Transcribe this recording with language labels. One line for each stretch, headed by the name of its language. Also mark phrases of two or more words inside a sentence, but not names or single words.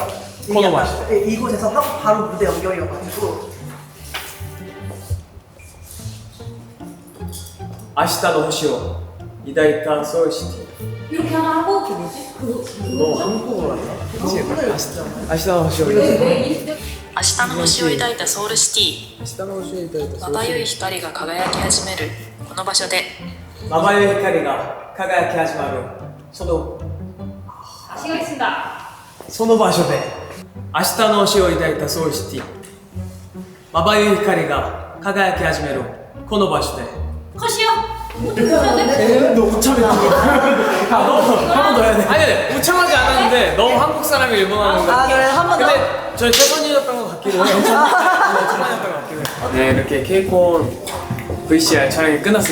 Korean: 코너 마시죠. 이곳에서 하고 바로 무대 연결이어가지고
Japanese: 明日の星を
Korean: 니가 있다 소울시티 이렇게 하나 하고 너 한국어로 한다? 그치?
Japanese: 明日の星を明日の星を抱いたソウルシティ明日の星を抱いたまばゆい光が輝き始めるこの場所でまばゆい光が輝き始まるその
Korean: 시간있습니다.
Japanese: その場所で明日の星を抱いたソウルシティまばゆい光が輝き始めるこの場所で
Korean: 컷이요? 너 우참했다. 한번 더 해야 돼. 아니, 우참하지 않았는데 너무 한국 사람이 일본어 하는 거. 그래 한 번 더. 근데 저희 최선이었던 것 같기도 해요. 최선이었던 것 같기도 해요. 네, 이렇게 케이콘 VCR 촬영이 끝났습니다.